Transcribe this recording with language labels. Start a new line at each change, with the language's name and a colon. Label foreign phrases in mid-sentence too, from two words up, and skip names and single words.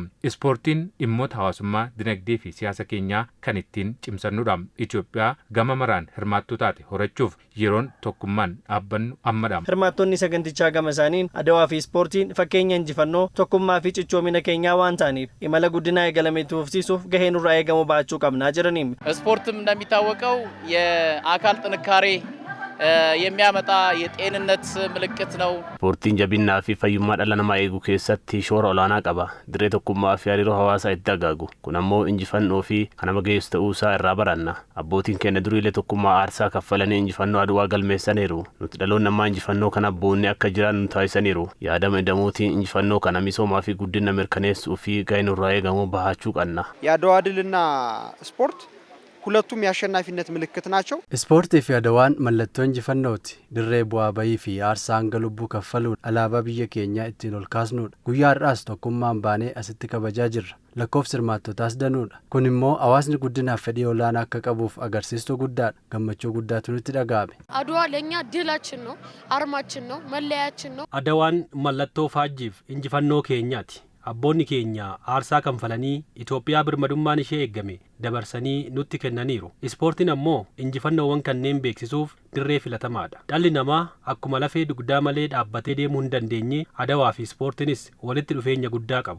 Oromo: Ispoortiin dhimmoota hawaasummaa, dinagdee fi siyaasa keenyaa kan ittiin cimsannudha. Itoophiyaa gama maraan hirmaattuu taate horachuuf yeroon tokkummaan dhaabbannu ammadha. Hirmaattonni sagantichaa gama isaaniin Adawaa fi ispoortiin fakkeenya injifannoo tokkummaa fi cichoomina keenyaa waan ta'aniif imala guddinaa eegalame tuufsiisuuf gahee nurraa eegamu baachuu qabnaa jedhani.
Amharic: ስፖርትም እንደሚታወቀው የአካል ጥንካሬ የሚያመጣ የጤንነት ምልክት ነው።
Oromo: Ispoortiin jabinaa fi fayyummaa dhala namaa eeguu keessatti shoora olaanaa qaba. Dirree tokkummaa fi hariiroo hawaasaa itti dagaagu. Kun ammoo injifannoo fi kan nama geessu ta'uu isaa irraa baranna. Abbootiin keenya duriilee tokkummaa aarsaa kaffalanii injifannoo Adawaa galmeessaniiru. Nuti dhaloonni namaa injifannoo kana boonnee akka jiran nu taasisaniiru. Yaadama damuutiin injifannoo kana misoomaa fi guddina mirkaneessuu fi gahee nurraa eegamu bahachuu qabna.
Amharic: የአድዋ ድልና ስፖርት ሁለቱም የአሸናፊነት ምልክት ናቸው።
Oromo: ስፖርት fi Adawaan mallattoo injifannooti. Dirree bu'aa bayii fi aarsaa hanga lubbuu kaffaluun alaabaa biyya keenyaa ittiin ol kaasnuudha. Guyyaa har'aas tokkummaan baanee asitti kabajaa jirra. Lakkoofsi hirmaattotaas danuudha. Kun immoo hawaasni guddinaaf fedhii olaanaa akka qabuuf agarsiistuu guddaadha. Gammachuu guddaatu nutti dhaga'ame.
Amharic: Adawaa ለኛ ድላችን ነው፣ አርማችን ነው፣ መለያችን ነው።
Oromo: Adawaan mallattoo faajjiif injifannoo keenyaati. Abboonni keenya aarsaa kanfalanii Itoophiyaa birmadummaan ishee eegame dabarsanii nutti kennaniiru. Ispoortiin ammoo injifannoowwan kanneen beeksisuuf dirree filatamaadha. Dhalli namaa akkuma lafee dugdaa malee dhaabbatee deemuu hin dandeenye Adawaa fi ispoortiinis walitti dhufeenya guddaa qabu.